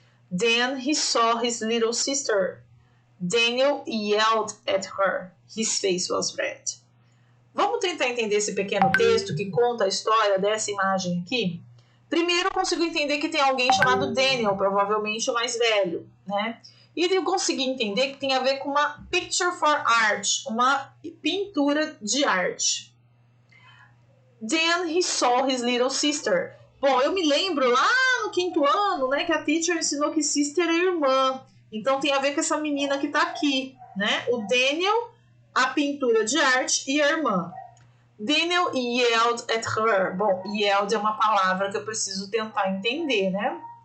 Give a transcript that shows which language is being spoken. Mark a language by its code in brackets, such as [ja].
[en] Then he saw his little sister. Daniel yelled at her. His face was red. [pt] Vamos tentar entender esse pequeno texto que conta a história dessa imagem aqui? Primeiro eu consigo entender que tem alguém chamado Daniel, provavelmente o mais velho, né? E eu consegui entender que tem a ver com uma [en] picture for art, [pt] uma pintura de arte. [en] Then he saw his little sister. [pt] Bom, eu me lembro lá no 5º ano, né, que a teacher ensinou que sister é irmã. Então tem a ver com essa menina que tá aqui, né? O Daniel, a pintura de arte e a irmã. [en] Daniel yelled at her. [pt] Bom, yelled é uma palavra que eu preciso tentar entender, né?